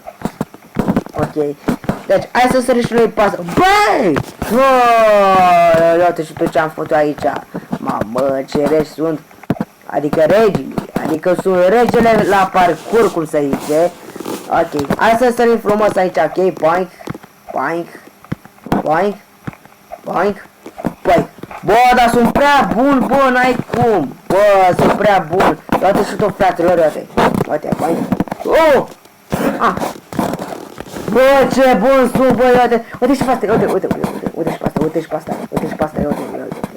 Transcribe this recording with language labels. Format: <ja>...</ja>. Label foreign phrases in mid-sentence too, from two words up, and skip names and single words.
<ro>Ok, deci hai să sărim și noi pasă. Băi! Uite și tu ce am făcut aici. Mamă, ce regi sunt. Adică regii, adică sunt regele la parcurs, cum se zice. Ok, hai să sărim frumos aici, ok, boink. Boink, boink, boink, boink. Bă, dar sunt prea bun, bă, n-ai cum. Bă, sunt prea bun. Uite și tu, fratelor, uite. Uite, boink. Oh! Ah! Bă, ce bun sunt, bă, uite. Uite și pe asta, uite și pe asta, uite și pe asta, uite și pe asta, uite.</ro>